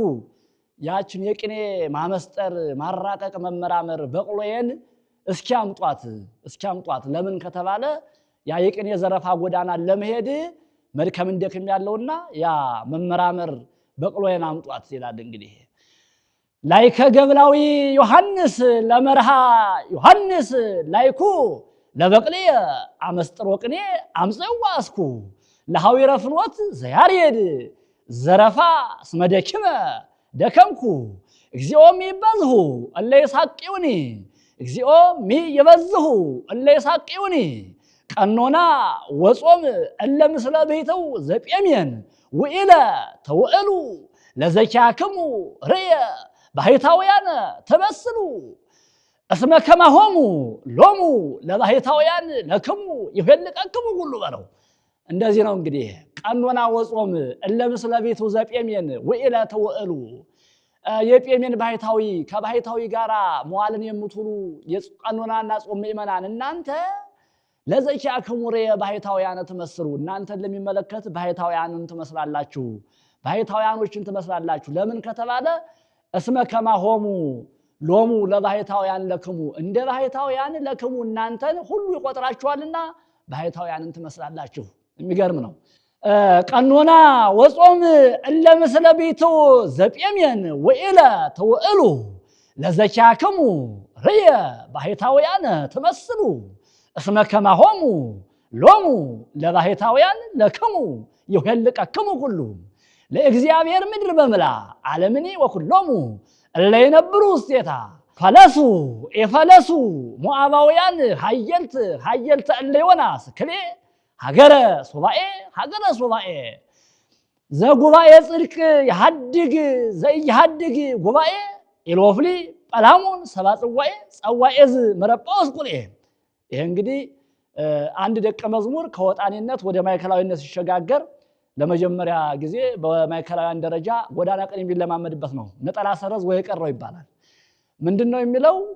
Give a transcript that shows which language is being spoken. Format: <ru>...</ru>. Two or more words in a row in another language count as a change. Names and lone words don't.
<am>ያችን የቅኔ ማመስጠር ማራቀቅ መመራመር በቅሎዬን እስኪያምጧት ለምን ከተባለ ያ የቅኔ ዘረፋ ጎዳና ለመሄድ መድከም እንደክም ያለውና ያ መመራመር በቅሎዬን አምጧት ይላል። እንግዲህ</am> <gez>ላይከ ገብላዊ ዮሐንስ ለመርሃ ዮሐንስ ላይኩ ለበቅልየ አመስጥሮ ቅኔ አምጽዋ እስኩ ለሐዊረ ፍኖት ዘያሬድ ዘረፋ ስመደክመ ደከምኩ እግዚኦ ሚበዝሁ እለ ይሳቅዩኒ እግዚኦ ሚይበዝሁ እለ ይሳቅዩኒ ቀኖና ወጾም እለ ምስለ ቤተው ዘጴሜን ውኢለ ተውዕሉ ለዘኪያክሙ ርየ ባሕታውያን ተመስሉ እስመ ከማሆሙ ሎሙ ለባሕታውያን ለክሙ ይፈልቀክሙ ሁሉ በለው።</gez> <am>እንደዚህ ነው እንግዲህ</am> <gez>ቀኖና ወጾም እለ ምስለ ቤቱ ዘጴሜን ውኢለ ተውዕሉ</gez> <am>የጴሜን ባሕታዊ ከባሕታዊ ጋራ መዋልን የምትውሉ የቀኖናና ጾም ምእመናን እናንተ</am> <gez>ለዘኪያክሙ ርየ ባሕታውያን</gez> <am>ተመስሉ እናንተን ለሚመለከት ባሕታውያንን ትመስላላችሁ፣ ባሕታውያኖችን ትመስላላችሁ። ለምን ከተባለ</am> <gez>እስመ ከማሆሙ ሎሙ ለባሕታውያን ለክሙ</gez> <am>እንደ ባሕታውያን ለክሙ እናንተን ሁሉ ይቆጥራችኋልና ባሕታውያንን ትመስላላችሁ። የሚገርም ነው። ቀኖና</am> <gez>ወጾም እለ ምስለ ቤቱ ዘጴሜን ውኢለ ተውዕሉ ለዘኪያክሙ ርየ ባሕታውያን ትመስሉ እስመ ከማሆሙ ሎሙ ለባሕታውያን ለክሙ ይኄልቀክሙ ሁሉ ለእግዚአብሔር ምድር በምላ ዓለምኒ ወኩሎሙ እለ ይነብሩ ውስቴታ ፈለሱ የፈለሱ ሞዓባውያን ሀየልተ እለ ዮናስ ክሌ ሀገረ ሱባኤ ዘጉባኤ ጽድቅ የሐድግ ዘኢየሐድግ ጉባኤ ኢሎፍሊ ጰላሞን ሰብአ ጽዋኤ ጸዋኤዝ መረጳዎስ ቁልኤ።</gez> <am>ይሄ እንግዲህ አንድ ደቀ መዝሙር ከወጣኔነት ወደ ማዕከላዊነት ሲሸጋገር ለመጀመሪያ ጊዜ በማዕከላዊያን ደረጃ ጎዳና ቀን የሚለማመድበት ነው። ነጠላ ሰረዝ ወይ ቀረው ይባላል። ምንድነው የሚለው?</am>